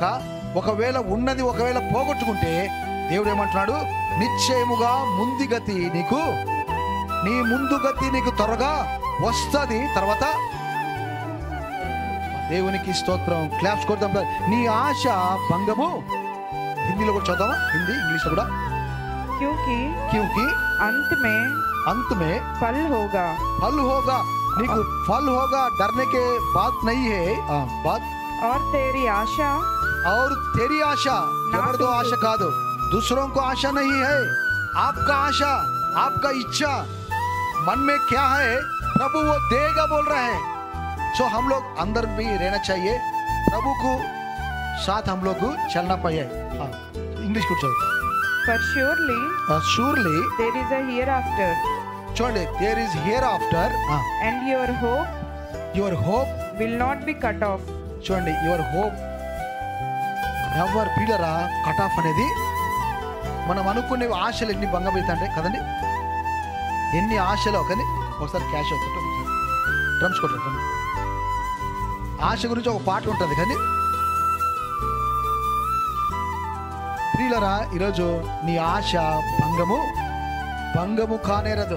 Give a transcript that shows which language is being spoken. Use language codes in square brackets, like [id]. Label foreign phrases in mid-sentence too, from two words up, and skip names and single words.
[te] ఒకవేళ ఉన్నది ఒకవేళ పోగొట్టుకుంటే దేవుడు ఏమంటున్నాడు? నిశ్చయముగా నీ ముందు గతి నీకు త్వరగా వస్తుంది. తర్వాత దేవునికి స్తోత్రం, క్లాప్స్ కొడతాం. నీ ఆశ భంగము. హిందీలో కూడా చదువుతామా? హిందీ, ఇంగ్లీష్ లో కూడా. [hi] क्योंकि अंत में फल होगा. నీకు फल होगा, डरने के बात नहीं है. बात और तेरी आशा [te] ఎవరిదో ఆశ కాదు, [hi] दूसरों को आशा नहीं है, आपका आशा, आपका इच्छा मन में क्या है, प्रभु वो देगा बोल रहा है. सो हम लोग अंदर भी रहना चाहिए, प्रभु को साथ हम लोग चलना पाए. इंग्लिश को चलो. [en] For surely there is a hereafter. చూడండి, there is hereafter, and your hope will not be cut off. చూడండి, your hope never. [te] పిల్లరా, [en] cut off [te] అనేది మనం అనుకునే ఆశలు ఎన్ని భంగమవుతాయి కదండి. ఎన్ని ఆశలు కానీ ఒకసారి క్యాష్ అవుతుంటాం. డ్రమ్స్ కొట్టారు. ఆశ గురించి ఒక పాట ఉంటుంది కానీ ప్రియులరా, ఈరోజు నీ ఆశ భంగము కానేరదు.